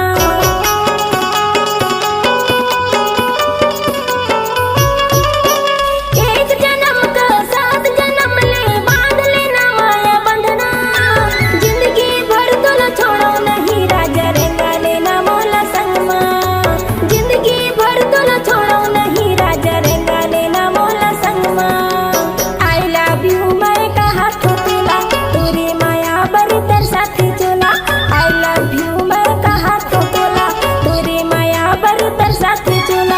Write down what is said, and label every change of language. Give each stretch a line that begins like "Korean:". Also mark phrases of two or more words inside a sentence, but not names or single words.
Chhattisgarhi: एक जन्म का 7 जन्म ले बांध लेना माया बंधना। जिंदगी भर तोला छोड़ो नहीं राजा, रेंगा लेना मोला संगमा। जिंदगी भर तोला छोड़ो नहीं राजा, रेंगा लेना मोला संगमा।
English: I love you
Chhattisgarhi: मैं कहा तो तुला, तोरी माया बरी तर साथी चोला।
English: I love you
Chhattisgarhi: मैं कहा तो तुला, तोरी माया बरी तर साथी चोला।